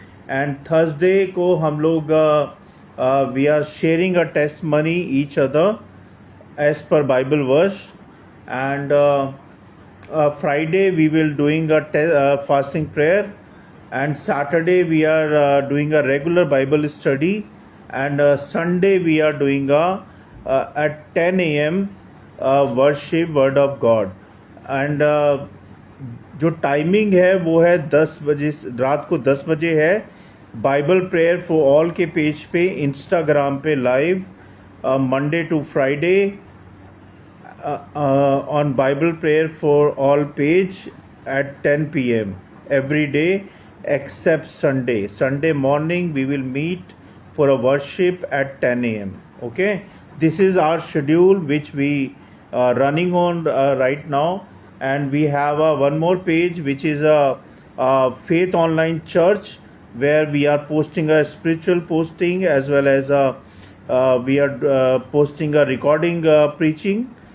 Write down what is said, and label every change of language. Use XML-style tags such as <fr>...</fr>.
<en>and Thursday</en> <hi>को हम लोग</hi> <en>We are sharing a testimony each other as per Bible verse. And Friday we will doing a fasting prayer, and Saturday we are doing a regular Bible study, and Sunday we are doing at 10 a.m. worship word of God.</en> <hi>And जो timing है वो है 10 बजे, रात को 10 बजे है।</hi> <en>Bible prayer for all</en> <hi>के पेज पे इंस्टाग्राम पे</hi> <en>Live Monday to Friday on Bible prayer for all page at 10 p.m. every day except Sunday. Sunday morning we will meet for a worship at 10 a.m. Okay, this is our schedule which we are running on right now. And we have one more page which is a Faith Online Church, where we are posting a spiritual posting as well as we are posting a recording preaching.</en>